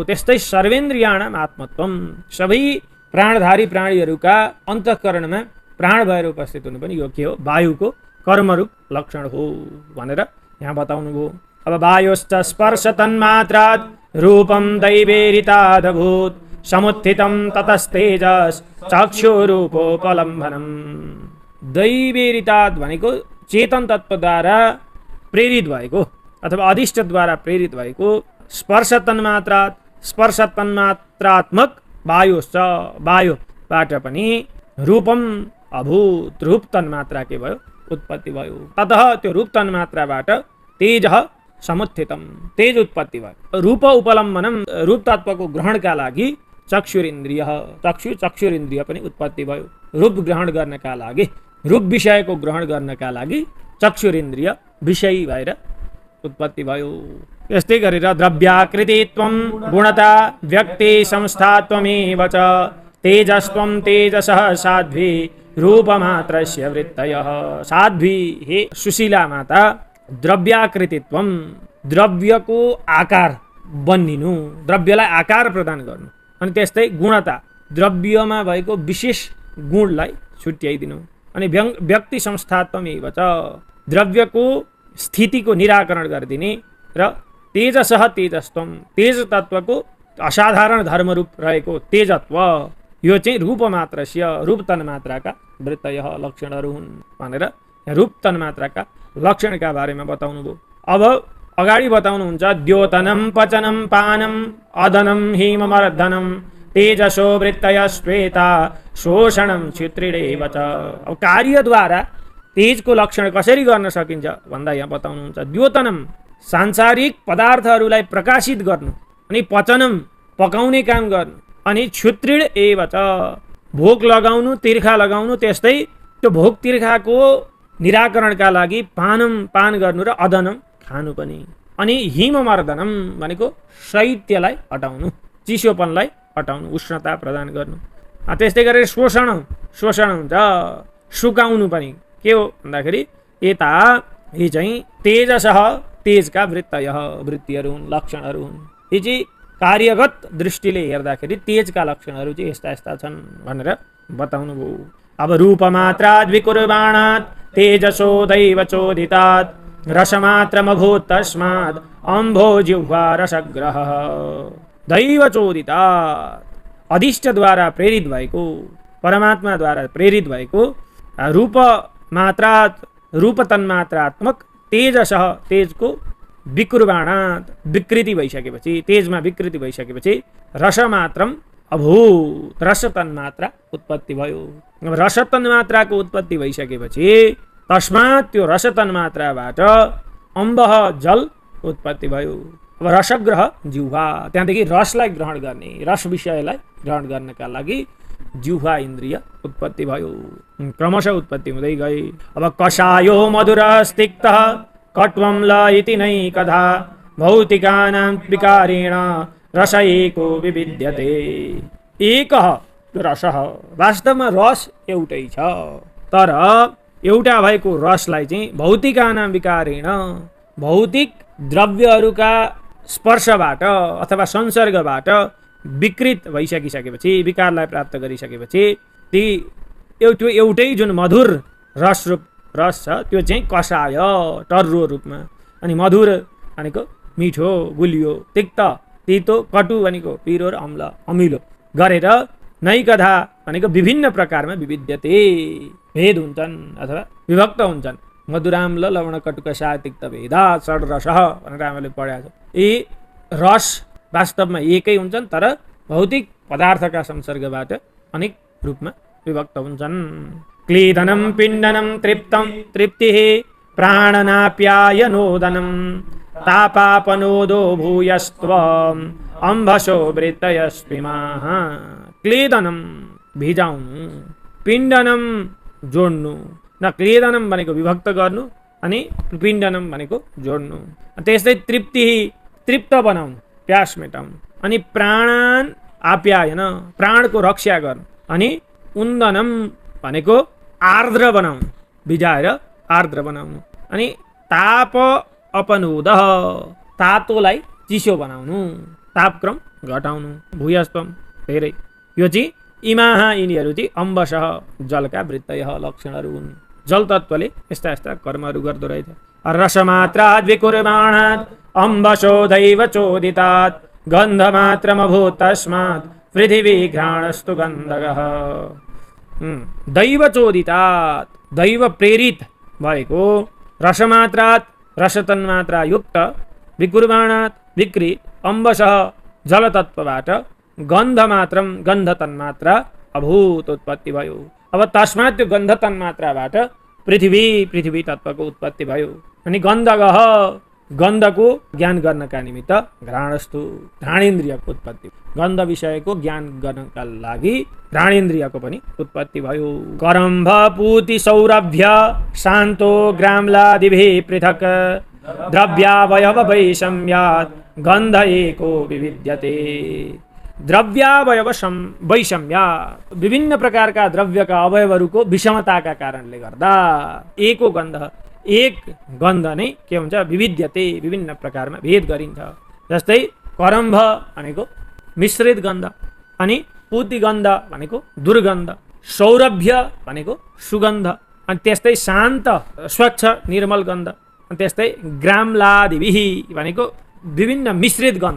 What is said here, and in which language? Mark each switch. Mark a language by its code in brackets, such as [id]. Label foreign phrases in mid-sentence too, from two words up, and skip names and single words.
[ne] त्यस्तै [sa] सर्वेन्द्रियाणाम आत्मत्वम [ne] सबै प्राणधारी प्राणीहरूका अन्तःकरणमा प्राण भएर उपस्थित हुनु पनि यो के हो वायुको कर्मरूप लक्षण हो भनेर यहाँ बताउनु भयो। [sa] अब वायुश्च स्पर्श तन्मात्रात् रूपम दैवेरितादभूत समुत्थितं ततस्तेजस चक्षुरूपोपलम्भनम। [ne] दैवेरिताद भनेको चेतन तत्त्वद्वारा प्रेरित भएको अथवा अधिष्ठद्वारा प्रेरित भएको स्पर्श तन्मात्रात्मक वायुश्च वायुबाट पनि [sa] रूपम अभूत [ne] रूप तन्मात्रा के भयो उत्पत्ति भयो। ततः त्यो रूप तन्मात्राबाट [sa] तेजः समुत्थितम [ne] तेज उत्पत्ति भयो। [sa] रूप उपलम्बनम [ne] रूप तत्त्वको ग्रहणका लागि चक्षुरिन्द्रिय पनि उत्पत्ति भयो। रूप ग्रहण गर्नका लागि रूप विषयको ग्रहण गर्नका लागि चक्षुरिन्द्रिय विषयी भएर उत्पत्ति भयो। यस्तै गरेर [sa] द्रव्याकृतित्वं गुणता व्यक्ति संस्थात्वमेव च तेजस्त्वं तेजसः साध्वी रूपमात्रस्य वृत्तयः। [ne] साध्वी हे सुशीला माता द्रव्याकृतित्वं द्रव्यको आकार बन्निनु द्रव्यलाई आकार प्रदान गर्नु अनि त्यस्तै गुणता द्रव्यमा भएको विशेष गुणलाई छुट्याइदिनु अनि [sa] व्यक्ति संस्थात्वमेव च [ne] द्रव्यको स्थितिको निराकरण गरिदिने र [sa] तेजसः तेजस्त्वम [ne] तेज तत्त्वको असाधारण धर्मरूप रहेको तेजत्व यो चाहिँ रूपमात्रस्य रूप तन्मात्राका वृत्तयः लक्षणहरू हुन् भनेर रूप तन्मात्राका लक्षणका बारेमा बताउनु भयो। अब अगाडि बताउनुहुन्छ [sa] द्योतनं पचनं पानं अदनं हिममर्दनं तेजसो वृत्तयश्वेता शोषणं क्षित्रिडेव च। [ne] अब कार्यद्वारा तेजको लक्षण कसरी गर्न सकिन्छ भन्दा यहाँ बताउनुहुन्छ द्योतनं सांसारिक पदार्थहरूलाई प्रकाशित गर्नु अनि पचनम पकाउने काम गर्नु अनि [sa] क्षुत्रिड एव च [ne] भोक लगाउनु तिर्खा लगाउनु त्यस्तै त्यो भोक तिर्खाको निराकरणका लागि पान गर्नु र अदनम खानु पनि अनि हिममर्दनम भनेको शैत्यलाई हटाउनु चिसोपनलाई हटाउनु उष्णता प्रदान गर्नु। त्यस्तै गरेर शोषण हुन्छ सुकाउनु पनि के हो भन्दाखेरि यता यी चाहिँ तेजसः तेजका वृत्तिहरू हुन् लक्षणहरू हुन्। यी चाहिँ कार्यगत दृष्टिले हेर्दाखेरि तेजका लक्षणहरू चाहिँ यस्ता यस्ता छन् भनेर बताउनु भयो। [sa] अब रूपमात्राद् विकुर्बाणात् तेजसो दैव चोदितात् रसमात्रमभूत् तस्मात् अम्भो जिह्वा रसग्रहः। दैव चोदितात् [ne] अधिष्ठद्वारा प्रेरित भएको परमात्माद्वारा प्रेरित भएको रूप तन्मात्रात्मक तेजसः तेजको विकुर्बाणात् विकृति भइसकेपछि तेजमा विकृति भइसकेपछि [sa] रसमात्रम अभूत [ne] रस तन्मात्रा उत्पत्ति भयो। रस तन्मात्राको उत्पत्ति भइसकेपछि तस्मात् त्यो रस तन्मात्राबाट अम्बः जल उत्पत्ति भयो। अब रसग्रह जिह्वा त्यहाँदेखि रसलाई ग्रहण गर्ने रस विषयलाई ग्रहण गर्नका लागि जिह्वा इन्द्रिय उत्पत्ति भयो। क्रमशः उत्पत्ति हुँदै गई। [sa] अब कषायो मधुरस्तिक्तः कट्वं ल इति नैकधा भौतिकानां विकारेण रस एको विविध्यते। एकः रसः [ne] वास्तवमा रस एउटै छ तर एउटा भएको रसलाई चाहिँ [sa] भौतिकानां विकारेण [ne] भौतिक द्रव्यहरूका स्पर्शबाट अथवा संसर्गबाट विकृत भइसकिसकेपछि विकारलाई प्राप्त गरिसकेपछि ती एउटै जुन मधुर रस छ त्यो चाहिँ कषाय टर्रो रूपमा अनि मधुर भनेको मिठो गुलियो तिक्त तितो कटु भनेको पिरो र अम्ल अमिलो गरेर नैकधा भनेको विभिन्न प्रकारमा विविध्यते भेद हुन्छन् अथवा विभक्त हुन्छन्। [sa] मधुराम्ल लवण कटु कषाय तिक्त भेदा षड रसः [ne] भनेर हामीले पढाएको छ। यी रस वास्तवमा एकै हुन्छन् तर भौतिक पदार्थका संसर्गबाट अनेक रूपमा विभक्त हुन्छन्। [sa] क्लेदनं पिण्डनं तृप्तं तृप्तिः प्राणनाप्यायनोदनं तापापनोदो भूयस्त्वम् अम्भसो वृत्तयस्मिमाः। [ne] क्लेदनं भिजाउनु पिण्डनं जोड्नु न क्लेदनं भनेको विभक्त गर्नु अनि पिण्डनं भनेको जोड्नु। त्यस्तै तृप्ति तृप्त बनाउनु, प्यास मेटाउनु, अनि [sa] प्राणान आप्यायन, [ne] प्राणको रक्षा गर्नु, अनि उन्दनम भनेको आर्द्र बनाउनु, भिजाएर आर्द्र बनाउनु, अनि [sa] ताप अपनुद, [ne] तातोलाई चिसो बनाउनु, तापक्रम घटाउनु, भूयस्त्वम धेरै। यो चाहिँ इमाहा यिनीहरू चाहिँ अम्बसः जलका वृत्तय लक्षणहरू हुन्। जल तत्त्वले यस्ता यस्ता कर्महरू गर्दो रहेछ। [sa] रसमात्राद् विकुर्माणात् अम्बसो दैव चोदितात् गन्धमात्रमभूत् तस्मात् पृथिवी घ्राणस्तु गन्धकः। दैव चोदितात्, [ne] दैव प्रेरित भएको, रसमात्रात् रसतन्मात्रा युक्त, विकुर्माणात् विकृत, अम्बसः जलतत्त्वबाट, गन्धमात्रम गन्ध तन्मात्रा अभूत उत्पत्ति भयो। अब तस्मात् त्यो गन्ध तन्मात्राबाट पृथ्वी तत्त्वको उत्पत्ति भयो। अनि गन्धकः, गन्धको ज्ञान गर्नका निमित्त, घ्राणस्तु घ्राणेन्द्रियको उत्पत्ति, गन्ध विषयको ज्ञान गर्नका लागि घ्राणेन्द्रियको पनि उत्पत्ति भयो। [sa] करम्भ पूति सौरभ्य शान्तो ग्राम्लादिभिः पृथक् द्रव्यावयव वैषम्यात् गन्ध एको विविध्यते। द्रव्यावयव वैषम्यात्, [ne] विभिन्न प्रकारका द्रव्यका अवयवहरूको विषमताका कारणले गर्दा एको गन्ध, एक गन्ध नै के हुन्छ, विविध्यते, विभिन्न प्रकारमा भेद गरिन्छ। जस्तै करम्भ भनेको मिश्रित गन्ध, अनि पूति गन्ध भनेको दुर्गन्ध, सौरभ्य भनेको सुगन्ध, अनि त्यस्तै शान्त स्वच्छ निर्मल गन्ध, अनि त्यस्तै ग्राम्लादिभिः भनेको विभिन्न मिश्रित गन्ध।